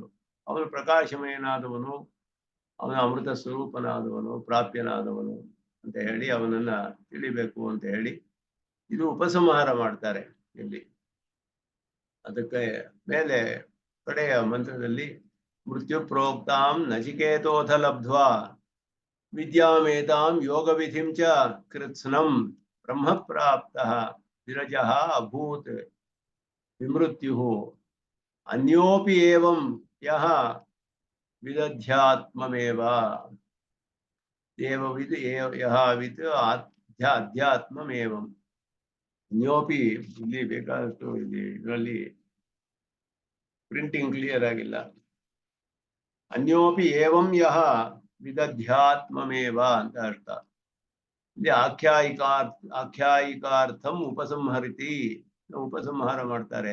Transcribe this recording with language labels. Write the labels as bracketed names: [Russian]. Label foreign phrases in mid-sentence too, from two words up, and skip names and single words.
[Kannada] ಅವನು ಪ್ರಕಾಶಮಯನಾದವನು, ಅವನ ಅಮೃತ ಸ್ವರೂಪನಾದವನು, ಪ್ರಾಪ್ಯನಾದವನು ಅಂತ ಹೇಳಿ ಅವನನ್ನ ತಿಳಿಬೇಕು ಅಂತ ಹೇಳಿ ಇದು ಉಪಸಂಹಾರ ಮಾಡ್ತಾರೆ ಇಲ್ಲಿ. [Sanskrit] ಅದಕ್ಕೆ ಮೇಲೆ ಕಡೆಯ ಮಂತ್ರದಲ್ಲಿ ಮೃತ್ಯು ಪ್ರೋಕ್ತಾಂ ನಚಿಕೇತೋಥ ಲಬ್ಧ್ವಾ ವಿದ್ಯಾಮೇತಾಂ ಯೋಗ ವಿಧಿಂ ಚ ಕೃತ್ಸ್ನಂ ಬ್ರಹ್ಮ ಪ್ರಾಪ್ತಃ ವಿರಜಃ ಅಭೂತ್ ವಿಮೃತ್ಯುಃ ಅನ್ಯೋಪಿ ಏವಂ ಯಹ ವಿದಧ್ಯಾತ್ಮಮೇವ ದೇವವಿದ್ ಯಹ ವಿದ್ ಅಧ್ಯಾತ್ಮಮೇವಂ. [Kannada] ಅನ್ಯೋಪಿ ಇಲ್ಲಿ ಬೇಕಾದಷ್ಟು ಇಲ್ಲಿ ಇದರಲ್ಲಿ [English] printing clear [Kannada] ಆಗಿಲ್ಲ. [Sanskrit] ಅನ್ಯೋಪಿ ಏವಂ ಯಹ ವಿದಧ್ಯಾತ್ಮಮೇವ [Kannada] ಅಂತ ಅರ್ಥ. ಇಲ್ಲಿ [Sanskrit] ಆಖ್ಯಾಯಿಕಾರ್ಥಂ ಉಪಸಂಹರಿತಿ, [Kannada] ಉಪಸಂಹಾರ ಮಾಡ್ತಾರೆ.